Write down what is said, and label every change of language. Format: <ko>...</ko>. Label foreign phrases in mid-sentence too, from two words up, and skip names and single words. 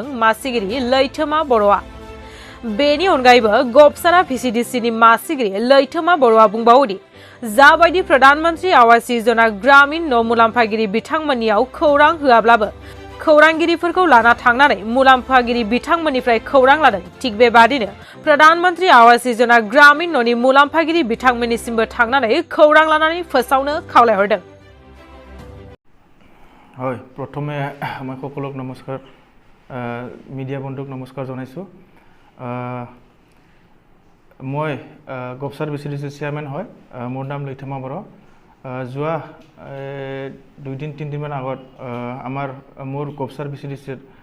<brx>मासिगिरि लैथोमा बर'आ बेनि अनगायैबो गबसारा भिसिडिसिनि मासिगिरि लैथोमा बर'आ बुंबावोदि जाबायदि प्रधानमंत्री आवास योजना ग्रामीण न' मुलाम्फागिरि बिथांमोननियाव खौरां होआब्लाबो खौरांगिरिफोरखौ लाना थांनानै मुलाम्फागिरि बिथांमोननिफ्राय खौरां लादों थिग बेबादिनो प्रधानमंत्री आवास योजना ग्रामीण न'नि मुलाम्फागिरि बिथांमोननिसिमबो थांनानै खौरां लानानै फोसावनो खावलायहरदों</brx> <as>হয় প্ৰথমে মই সকলোক নমস্কাৰ মিডিয়া বন্ধুক নমস্কাৰ জনাইছোঁ মই গবছাৰ ভিচিডিচিৰ চেয়াৰমেন হয় মোৰ নাম লৈথমা বড়ো যোৱা 2-3 দিনমান আগত মোৰ গবছাৰ ভিচিডিচিৰ</as>